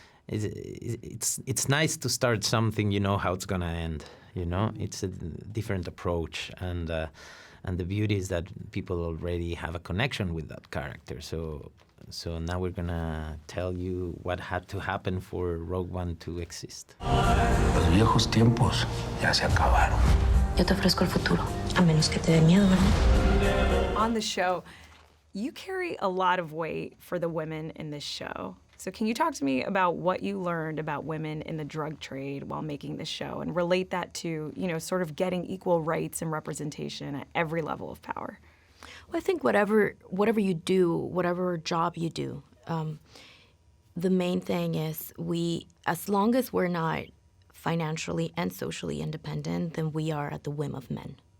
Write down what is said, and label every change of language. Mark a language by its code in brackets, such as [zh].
[en] It's nice to start something, you know how it's going to end. It's a different approach, and the beauty is that people already have a connection with that character. So now we're gonna tell you what had to happen for Rogue One to exist. [es] Los viejos tiempos ya se acabaron. Yo te ofrezco el futuro, a menos que te dé miedo, ¿verdad? [en] On the show, you carry a lot of weight for the women in this show. So can you talk to me about what you learned about women in the drug trade while making this show and relate that to, sort of getting equal rights and representation at every level of power? Well, I think whatever you do, whatever job you do, the main thing is as long as we're not financially and socially independent, then we are at the whim of men.